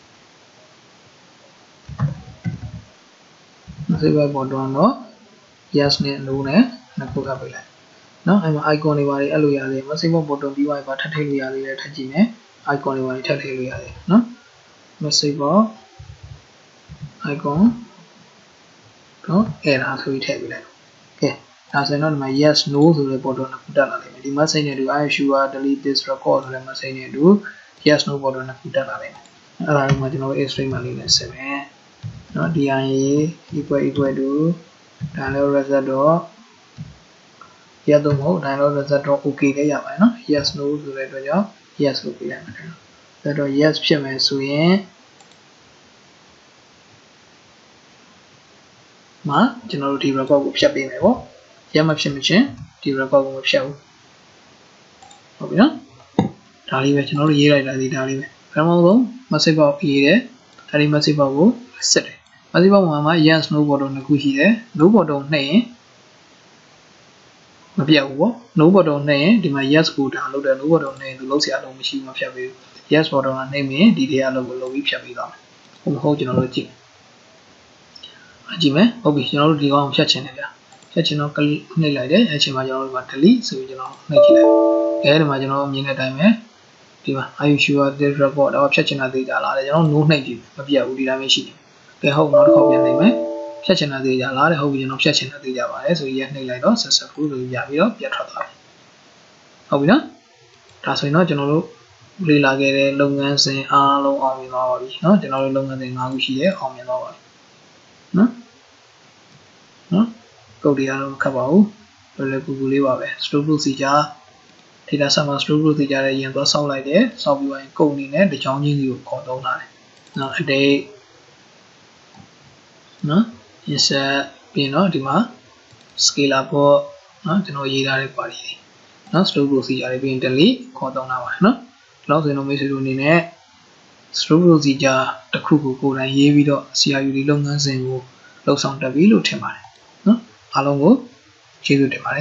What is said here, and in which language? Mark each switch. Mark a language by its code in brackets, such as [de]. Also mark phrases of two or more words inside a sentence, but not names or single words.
[my] မစိတ်ပေါက်ပေါ်တော့ yes နဲ့ no နဲ့နှစ်ခုအပ်ပေးလိုက်နော်အဲ့မှာ icon တွေပါတွေအပ်လို့ရတယ်မစိတ်ပေါက်ပေါ်တော့ပြီးသွားပြီပါထပ်ထည့်လို့ရသေးတယ်ထပ်ကြည့်မယ် icon တွေပါတွေထပ်ထည့်လို့ရတယ်နော်မစိတ်ပေါက် icon တော့အဲ့ဒါဆိုပြီးထည့်ပေးလိုက်ကဲဒါဆိုရင်တော့ဒီမှာ [en] yes no [my] ဆိုတဲ့ပေါ်တော့နှစ်ခုတက်လာလိမ့်မယ်ဒီ message နဲ့တူ [en] I am sure delete this record [my] ဆိုတဲ့ message နဲ့တူ [en] yes no [my] ပေါ်တော့နှစ်ခုတက်လာလိမ့်မယ်အဲ့ဒါကိုကျွန်တော်တို့ string မှာလေးနဲ့ဆက်မယ်နော် [en] dia equal to download result [my] တော့ရတော့မဟုတ် [en] download result [my] တော့ okay လည်းရပါတယ်နော် [en] yes no [my] ဆိုတဲ့အတွက်ကြောင့် yes လို့ပြလိုက်မယ်အဲ့တော့ yes ဖြစ်မယ်ဆိုရင် မှာကျွန်တော်တို့ဒီ record ကိုဖြတ်ပေးမယ်ပေါ့ရမဖြစ်မချင်းဒီ record ကိုမဖြတ်ဘူးဟုတ်ပြီနော်ဒါလေးပဲကျွန်တော်တို့ရေးလိုက်တာဒီဒါလေးပဲပထမဆုံး [en] message box [my] ရေးတယ်ဒါဒီ [en] message box [my] ကိုဆက်တယ် [en] message box [my] မှာ [en] yes no [my] ပေါ်တော့နှစ်ခုရှိတယ် no ပေါ်တော့နှိပ်ရင် မပြတ်ဘူးပေါ့ no ပေါ်တော့နှိပ်ရင်ဒီမှာ yes ကိုဒါလုပ်တယ် no ပေါ်တော့နှိပ်ရင်သူလုံးစရာလုံးမရှိဘူးမဖြတ်ပေးဘူး [en] yes ပေါ်တော့နှိပ်ရင် [my] ဒီထဲအလုပ်ကိုလုပ်ပြီးဖြတ်ပေးသွားမယ်ဟုတ်ကျွန်တော်တို့ကြ ည့်ကြည့်မယ်ဟုတ်ပြီကျွန်တော်တို့ဒီကောင်ဖြတ်ချင်တယ်ဗျာဖြတ်ချင်တော့ click နှိပ်လိုက်တယ်အဲ့ချိန်မှာကျွန်တော်တို့က delete ဆိုပြီးကျွန်တော်နှိပ်ကြည့်လိုက်အဲဒီ မှာကျွန်တော်မြင်တဲ့အတိုင်းပဲဒီမှာ [en] are you sure this record [my] တော့ဖြတ်ချင်တာသိကြလားတဲ့ကျွန်တော် no နှိပ်ကြည့်မပြတ်ဘူးဒီတိုင်းပဲရှိတယ်ကဲဟုတ်နောက်တစ်ခေါက်ပြန်နှိပ်မယ်ဖြတ်ချင်တာသိကြလားတဲ့ဟုတ်ပြီကျွန်တော်ဖြတ်ချင်တာသိကြပါတယ်ဆိုပြီးနှိပ်လိုက်တော့ successful ဆိုပြီးရပြီးတော့ပြတ်ထွက်သွားတယ်ဟုတ်ပြီနော်ဒါဆိုရင်တော့ကျွန်တော်တို့လေ့လာခဲ့တဲ့လုပ်ငန်းစဉ်အားလုံးအောင်မြင်သွားပါပြီเนาะကျွန်တော်တို့လုပ်ငန်းစဉ်၅ခုရှိတယ်အောင်မြင်သွားပါပြီနော် ကုတ်တရားတော့မခတ်ပါဘူးလွယ်လွယ်ကူကူလေးပါပဲ [en] store procedure data set [my] မှာ [en] store procedure [my] ရဲ့ရင်သွားဆောက်လိုက်တယ်ဆောက်ပြီးရင်ကုတ်အနေနဲ့တစ်ချောင်းချင်းစီကိုခေါ်သုံးထားတယ်နော် update နော် insert ပြီးတော့ဒီမှာ scalar ပေါ့နော်ကျွန်တော်ရေးထားတဲ့ query တွေနော် [en] store procedure [my] တွေပြီးရင် delete ခေါ်သုံးထားပါတယ်နော်ဒီလောက်ဆိုရင်တော့မိတ်ဆွေတို့အနေနဲ့ store procedure တစ်ခုကိုကိုယ်တိုင်ရေးပြီးတော့ CRUD လုပ်ငန်းစဉ်ကိုလှုပ်ဆောင်တတ်ပြီလို့ထင်ပါတယ်နော်အားလုံးကိုကျေးဇူးတင်ပါတယ်